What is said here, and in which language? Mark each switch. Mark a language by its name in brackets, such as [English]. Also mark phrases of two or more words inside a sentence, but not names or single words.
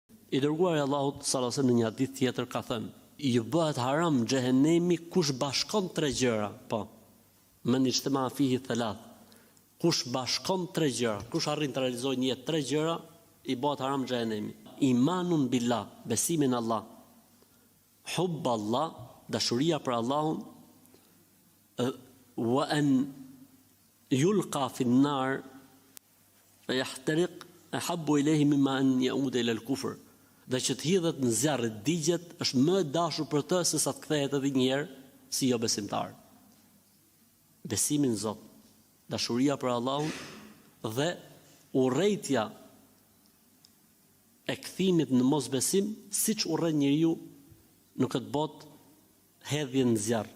[Albanian] I dërguari i Allahut [Arabic] صلى الله عليه وسلم [Albanian] në një hadith tjetër ka thënë: "I bëhet haram xhehenemi kush bashkon tre gjëra." Po. [Arabic] من اجتمع فيه ثلاث. [Albanian] Kush bashkon tre gjëra, kush arrin të realizojë një jetë tre gjëra, i bëhet haram xhehenemi. [Arabic] إيمان بالله, [Albanian] besimi në Allah. [Arabic] حب الله, [Albanian] dashuria për Allahun, [Arabic] وأن يلقى في النار يحترق أحب إليه مما أن يعود إلى الكفر. [Albanian] Dhe që të hidhet në zjarr të digjet është më e dashur për të se sa të kthehet edhe një herë si jo besimtar. Besimi në Zot, dashuria për Allahun dhe urrejtja e kthimit në mosbesim, siç urren njeriu në këtë botë hedhjen në zjarr.